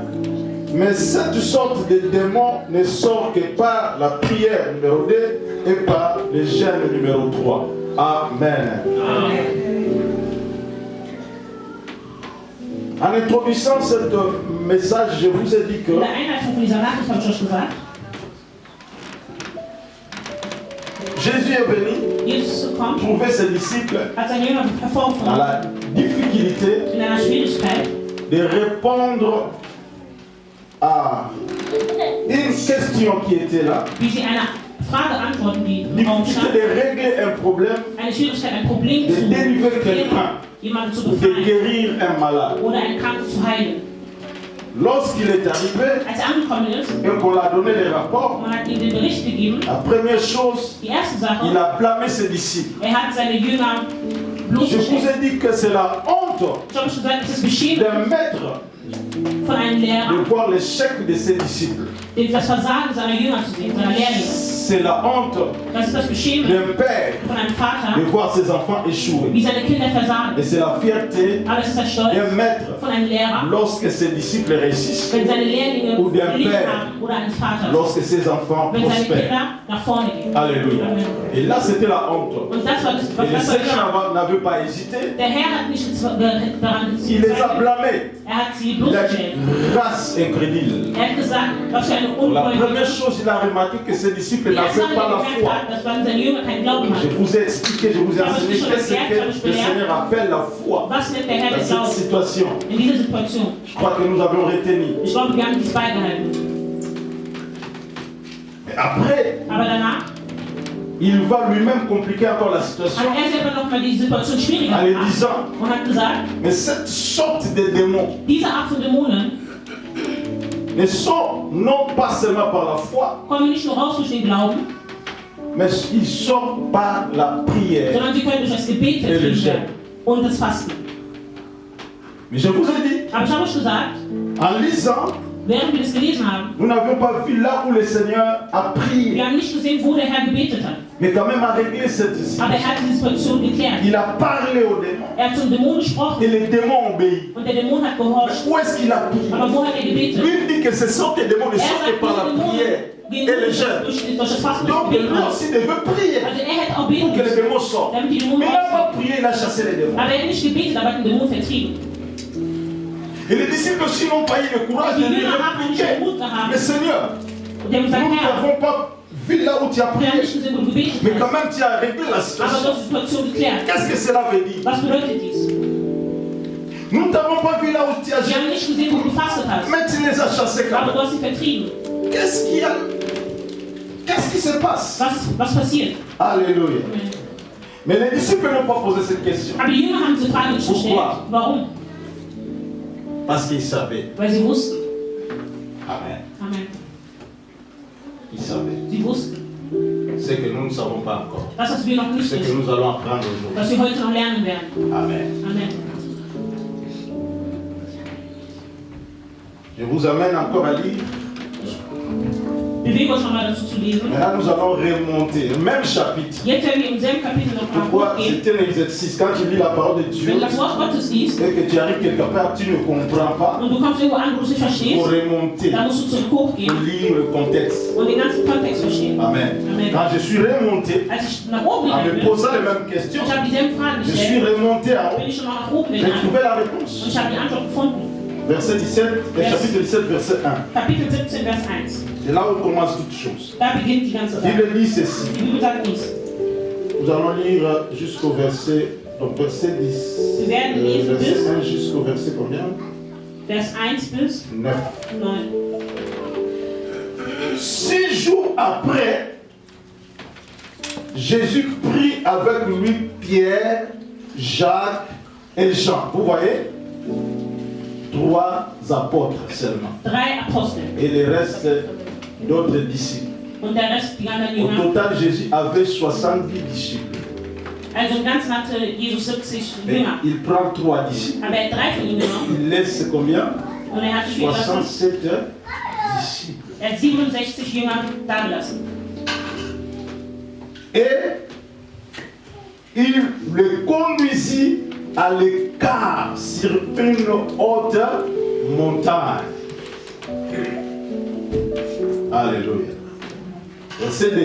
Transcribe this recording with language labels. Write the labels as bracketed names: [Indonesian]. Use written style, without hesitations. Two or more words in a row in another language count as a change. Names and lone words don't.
[French] Mais cette sorte de démon ne sort que par la prière numéro 2 et par le jeûne numéro 3. Amen. [German] Amen. [French] En introduisant ce message, je vous ai dit que [German] In der Einleitung von dieser Nachricht habe ich euch gesagt, [French] Jésus est venu [German] Jesus ist gekommen, [French] trouver ses disciples [German] hat seine Jünger [French] dans [German] hervorgefunden, [French] la difficulté [German] in einer Schwierigkeit, [French] de répondre à une question qui était là. [German] wie sie einer Frage antworten, die im Raum [French] Difficulté [German] stand. [French] de régler un problème, [German] Eine Schwierigkeit, ein Problem [French] de [German] zu [French] délivrer [German] klären, [French] quelqu'un, [German] jemanden zu [French] de [German] befreien [French] guérir un malade. [German] oder einen Kranken zu heilen. [French] Lorsqu'il est arrivé [German] Als er angekommen ist, [French] et qu'on l'a donné les rapports, [German] man hat ihm den Bericht gegeben, [French] la première chose, [German] die erste Sache, [French] il a blâmé ses disciples. [German] hat seine Jünger [French] Je vous [German] bloßgestellt. [French] ai dit que c'est la honte [German] Ich habe schon gesagt, es ist beschämend [French] d'un maître [German] von einem [French] de [German] Lehrer, [French] voir l'échec de ses disciples. [German] das Versagen seiner Jünger zu sehen, seiner Lehrlinge. [French] C'est la honte [German] Das ist das Beschämen [French] d'un père [German] von einem [French] de [German] Vater, [French] voir ses enfants échouer. [German] wie seine Kinder versagen. [French] Et c'est la fierté [German] Aber es ist der Stolz [French] d'un maître [German] von einem Lehrer, [French] lorsque ses disciples réussissent, [German] wenn seine Lehrlinge Oder der geliebt [French] Père. [German] haben oder eines Vaters, [French] lorsque ses enfants [German] wenn seine [French] prospèrent. [German] Kinder nach vorne gehen. [French] Alléluia. [German] Amen. [French] Et là, c'était la honte. [German] Und das war das, [French] Et [German] was [French] le [German] das war. [French] Seigneur n'avait pas hésité. [German] Der Herr hat nicht daran [French] Il les a [German] gezweifelt. [French] blâmés. [German] Er hat sie [French] Il a dit, [German] bloßgestellt. [French] race incrédule. [German] Er hat gesagt, was für eine [French] La première [German] Ungläubige. [French] chose, il a remarqué que ses disciples [German] Die erste [French] n'avaient [German] Sache, [French] pas la [German] die er gemerkt [French] foi. [German] hat, dass man seine Jünger keinen Glauben [French] Je [German] hat. [French] vous ai expliqué, je vous ai enseigné qu'est-ce que le Seigneur appelle la foi [German] Was nennt der Herr [French] dans [German] den [French] cette [German] Glauben [French] situation. [German] in dieser Situation? [French] Je crois que nous avons retenu. [German] Ich glaube, wir haben dies beigehalten. [French] Et après, [German] Aber danach [French] il va lui-même compliquer encore la situation [German] hat er selber nochmal die Situation schwieriger [French] en lui [German] gemacht [French] disant, [German] und hat gesagt, [French] mais cette sorte de démons [German] diese Art von Dämonen [French] ne sont non pas seulement par la foi, [German] kommen nicht nur raus durch den Glauben, [French] mais il sort par la prière. [German] sondern sie können durch das Gebet vertrieben werden und das Fasten. [French] Mais je vous ai dit, [German] Aber ich habe euch gesagt, [French] en lisant, [German] während wir das gelesen haben, [French] nous n'avons pas vu là où le Seigneur a prié, [German] wir haben nicht gesehen, wo der Herr gebetet hat. [French] mais quand même a réglé cette [German] Aber er [French] situation. [German] hat die Situation geklärt. [French] Il a parlé aux démons [German] Er hat zum Dämon gesprochen [French] et les démons ont obéi. [German] und der Dämon hat [French] Mais [German] gehorcht. [French] où est-ce qu'il a prié? [German] Aber wo hat er gebetet? [French] Lui il dit que ce sont les démons ne [German] Er [French] sortent [German] sagt, [French] par [German] die [French] la [German] Dämonen [French] prière [German] gehen [French] et le [German] durch [French] jeûne. [German] das Fasten und [French] Donc [German] das Gebet [French] lui [German] raus. [French] aussi devait prier [German] Also er hätte auch [French] pour [German] beten [French] que les [German] müssen, [French] démons sortent. [German] damit die Dämonen [French] Mais il n'a [German] rauskommen. [French] pas prié, il a chassé les démons. [German] Aber er hat nicht gebetet, aber hat den Dämon vertrieben. [French] Et les disciples aussi n'ont pas eu le courage [German] Die [French] de lui [German] Jünger haben nicht [French] répliquer. [German] den Mut gehabt. [French] Mais Seigneur, [German] Und die haben gesagt, [French] nous [German] Herr, [French] n'avons pas vu là où tu as [German] wir haben [French] prié. [German] nicht gesehen, wo du gebetet [French] Mais quand [German] hast. [French] même tu as réglé la [German] Aber [French] situation. [German] du hast die Situation geklärt. [French] Qu'est-ce que cela veut dire? [German] Was bedeutet dies? [French] Nous ne t'avons pas vu là où tu as [German] Wir haben [French] jeûné. [German] nicht gesehen, wo du gefastet hast. [French] Mais tu les as chassés quand [German] Aber du [French] même. [German] hast sie vertrieben. [French] Qu'est-ce qui se passe? [German] Was passiert? [French] Alléluia. Mais les disciples n'ont pas posé cette question. [German] Aber die Jünger haben diese Frage nicht gestellt. [French] Pourquoi? [German] Warum? [French] Parce qu'ils savaient. [German] Weil sie wussten. [French] Amen. [German] Amen. [French] Ils savaient. [German] Sie wussten. [French] C'est que nous ne savons pas encore. [German] Das, was wir noch nicht [French] C'est que [German] wissen. [French] nous allons apprendre aujourd'hui. [German] Was wir heute noch lernen werden. [French] Amen. [German] Amen. [French] Je vous amène encore à lire. [German] Bewegen wir uns nochmal dazu zu lesen. [French] Maintenant, nous allons remonter. Le même chapitre. [German] Jetzt werden wir im selben Kapitel nochmal [French] Pourquoi? [German] hochgehen. [French] C'est un exercice. Quand tu lis la parole de Dieu [German] Wenn du das Wort Gottes liest [French] et que tu arrives quelque part, tu ne comprends pas. [German] und du kommst irgendwo an, wo du es nicht [French] Il [German] verstehst, [French] faut remonter [German] dann musst du zurück hochgehen [French] pour lire le contexte. [German] und den ganzen Kontext verstehen. [French] Amen. [German] Amen. [French] Quand je suis remonté, [German] Als ich nach oben [French] en me [German] gegangen bin, [French] posant les mêmes questions, [German] ich habe dieselben Fragen [French] je suis [German] gestellt, [French] remonté en haut. [German] bin ich schon mal nach oben [French] J'ai [German] gegangen [French] trouvé la [German] und [French] réponse. [German] ich habe die Antwort gefunden. [French] Verset 17, chapitre 17, verset 1. [German] Kapitel 17, Vers 1. [French] C'est là où commence toute chose. [German] Da beginnt die ganze [French] Il [German] Sache. [French] dit ceci. [German] Die Bibel sagt dies. [French] Nous allons lire jusqu'au verset, donc verset 10. [German] Wir werden lesen [French] Verset [German] bis [French] 1 jusqu'au verset combien? [German] Vers 1 bis [French] 9. [German] 9. [French] 6 jours après, Jésus prit avec lui Pierre, Jacques et Jean. Vous voyez? 3 apôtres seulement. [German] 3 Apostel. [French] Et le reste d'autres disciples. [German] Und der Rest, die anderen [French] Au [German] Jünger. [French] total, Jésus avait 70 disciples. [German] Also im Ganzen hatte Jesus 70 [French] Mais [German] Jünger. [French] il prend 3 disciples. [German] Aber er hat 3 von ihnen genommen. [French] Il laisse combien? [German] Und er hat, wie viel gelassen? [French] 67 disciples. [German] Er hat 67 Jünger dagelassen. [French] Et il le conduisit à l'écart sur une haute montagne. Alléluia. Verset 2.